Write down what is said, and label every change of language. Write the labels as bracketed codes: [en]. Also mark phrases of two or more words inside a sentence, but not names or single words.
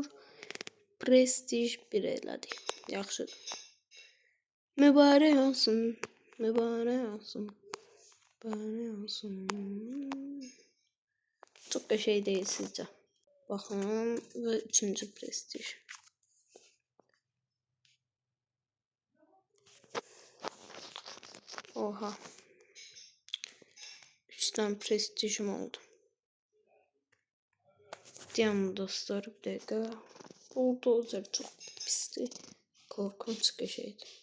[az] Prestij 1 elədik. Yaxşıdır. Mübarək olsun. Mübarək olsun. Mübarək olsun. Çox qəşəng deyil sizcə. Baxın və 3-cü prestij. Oha. [tr] 3 tane prestijim oldu. Diyorum dostlar, bir dakika. Bulldozer çok pisti. Korkunç qəşəngdi.